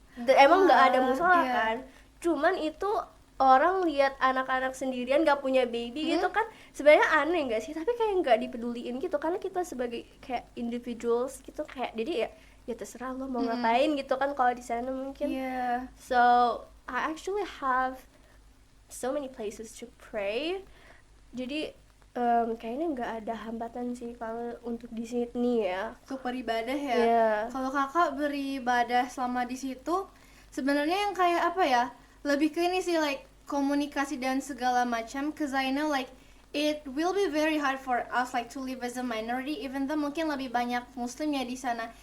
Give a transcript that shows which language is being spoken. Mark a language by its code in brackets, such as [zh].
[id] Emang nggak ada musola kan? Cuman itu orang lihat anak-anak sendirian nggak punya baby gitu kan, sebenarnya aneh nggak sih? Tapi kayak nggak dipeduliin gitu karena kita sebagai kayak individuals gitu, kayak jadi ya terserah lo mau ngapain gitu kan kalau di sana mungkin. [en] So I actually have so many places to pray. [id] Jadi kayaknya nggak ada hambatan sih kalau untuk di Sydney ya. Untuk beribadah ya. Kalau kakak beribadah selama di situ, sebenarnya yang kayak apa ya? Lebih ke ini sih like komunikasi dan segala macam. [en] Cause I know like it will be very hard for us like to live as a minority, even though [id] mungkin lebih banyak Muslim ya di sana.